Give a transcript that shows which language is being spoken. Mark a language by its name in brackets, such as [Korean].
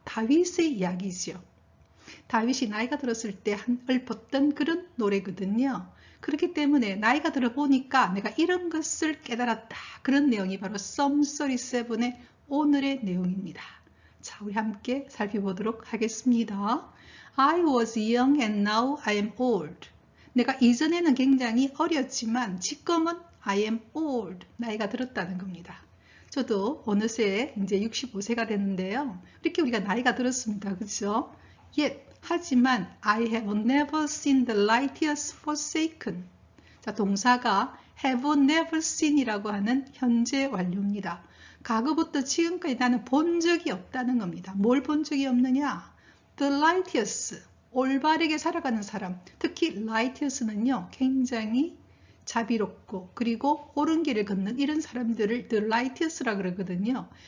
[Korean] 다윗의 이야기죠. 다윗이 나이가 들었을 때 읊었던 그런 노래거든요. 그렇기 때문에 나이가 들어보니까 내가 이런 것을 깨달았다. 그런 내용이 바로 Psalm 37의 오늘의 내용입니다. 자, 우리 함께 살펴보도록 하겠습니다. [English] I was young and now I am old. [Korean] 내가 이전에는 굉장히 어렸지만 지금은 [English] I am old. [Korean] 나이가 들었다는 겁니다. 저도 어느새 이제 65세가 됐는데요. 이렇게 우리가 나이가 들었습니다. 그렇죠? [English] Yet, [Korean] 하지만 [English] I have never seen the righteous forsaken. [Korean] 자, 동사가 [English] have never seen [Korean] 이라고 하는 현재 완료입니다. 과거부터 지금까지 나는 본 적이 없다는 겁니다. 뭘 본 적이 없느냐? The righteous, 올바르게 살아가는 사람, 특히 righteous는요, 굉장히 자비롭고 그리고 옳은 길을 걷는 이런 사람들을 the righteous라 그러거든요.